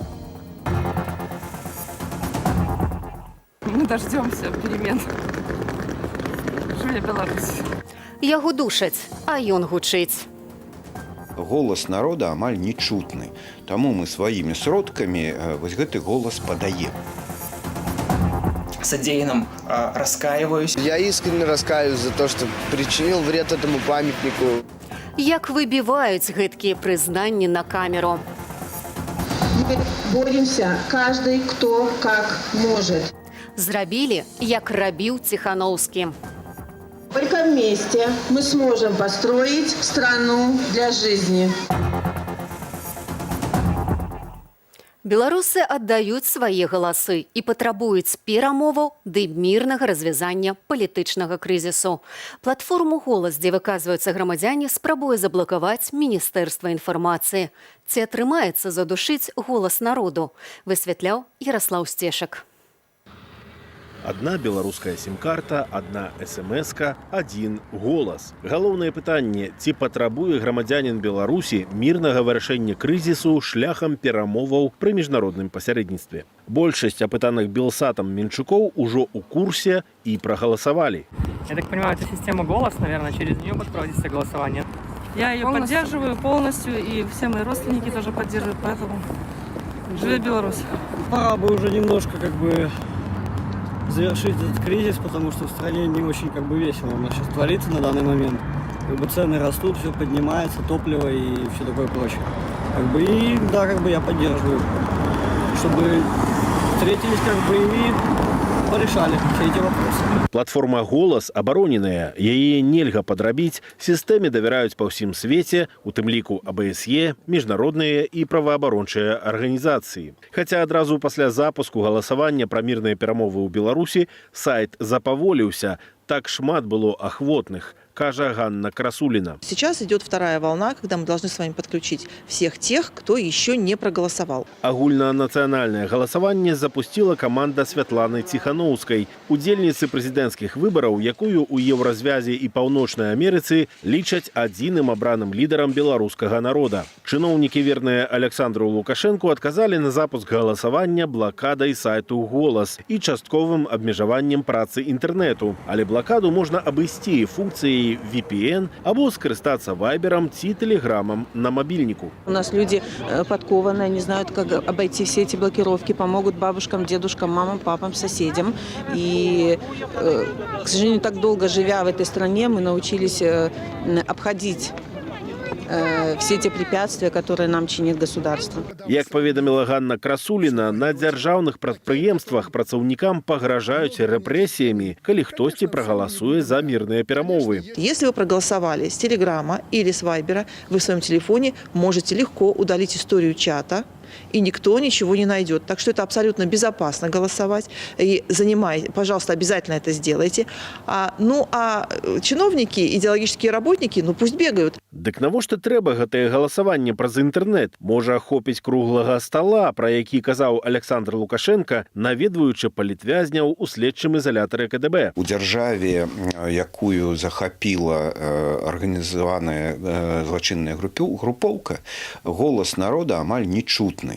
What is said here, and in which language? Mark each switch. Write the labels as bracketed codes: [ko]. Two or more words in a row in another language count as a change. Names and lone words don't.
[ru] Мы дождемся перемен. [be] Жыве Беларусь. Яго душаць, а ён гучыць. Голас народа амаль нечутны. Таму мы сваімі сродкамі вось гэты голас падаем. [ru] Содеянным раскаиваюсь. Я искренне раскаиваюсь за то, что причинил вред этому памятнику. [be] Як выбіваюць гэткія прызнанні на камеру. [ru] Мы боремся, каждый, кто как может. [be] Зрабілі, як рабіў Ціхановскі. [ru] Только вместе мы сможем построить страну для жизни. [be] Беларусы аддаюць свае галасы і патрабуюць перамоваў ды мірнага развязання палітычнага крызісу. Платформу «Голас», дзе выказваюцца грамадзяне, спрабуе заблакаваць Міністэрства інфармацыі. Ці атрымаецца задушыць голас народу, высвятляў Ярослаў Сцешак. Одна беларуская сім-карта, одна СМС-ка, один голас. Галоўнае пытанне, ці патрабуе грамадзянін Беларусі мірнага вырашэння крызісу шляхам перамоваў пры міжнародным пасярэдніцтве. Большасць апытаных Белсатам Менчукоў ужо ў курсе і прагаласавалі. [ru] Я так понимаю, это система «Голос», наверное, через нее будет проводиться голосование. Я ее поддерживаю полностью, и все мои родственники тоже поддерживают, поэтому живе Беларусь. Пора бы уже немножко завершить этот кризис, потому что в стране не очень весело у нас сейчас творится на данный момент. Цены растут, все поднимается, топливо и все такое прочее. И да, я поддерживаю, чтобы встретились и порешали все эти вопросы. [be] Платформа «Голас» абароненая, яе нельга падрабіць, сістэме давяраюць па ўсім свеце, у тым ліку АБСЕ, міжнародныя і праваабарончыя арганізацыі. Хаця адразу пасля запуску галасавання пра мірныя перамовы ў Беларусі сайт запаволіўся, так шмат было ахвотных, кажа Ганна Красулина. [ru] Сейчас идет вторая волна, когда мы должны с вами подключить всех тех, кто еще не проголосовал. [be] Агульнанацыянальнае галасаванне запустила каманда Святланы Ціхановскай, удзельніцы прэзідэнцкіх выбараў, якую ў Еўразвязе і Паўночнай Амерыцы лічаць адзіным абраным лідарам беларускага народа. Чыноўнікі, верныя Александру Лукашэнку, адказалі на запуск галасавання блакадай сайту «Голас» і частковым абмежаваннем працы інтэрнэту. Але блакаду можна абысці функцыяй VPN або скарыстацца вайберам ці тэлеграмам на мобильнику. [ru] У нас люди подкованные, они знают, как обойти все эти блокировки, помогут бабушкам, дедушкам, мамам, папам, соседям. И, к сожалению, так долго живя в этой стране, мы научились обходить все те препятствия, которые нам чинит государство. Як паведаміла Ганна Красулина, на дзяржаўных прадпрыемствах працаўнікам пагражаюць рэпрэсіямі, калі хтосьці прагаласуе за мірныя перамовы. Если вы проголосовали с Телеграма или с Вайбера, вы в своем телефоне можете легко удалить историю чата, и никто ничего не найдет. Так что это абсолютно безопасно голосовать. И пожалуйста, обязательно это сделайте. А чиновники, идеологические работники, пусть бегают. [be] Дык навошта трэба гэтае галасаванне праз інтэрнэт? Можа ахопіць круглага стала, пра які казаў Александр Лукашенко, наведваючы палітвязняў у следчым ізалятары КДБ. У дзяржаве, якую захапіла арганізаваная злачынная групоўка, голас народа амаль нечутны.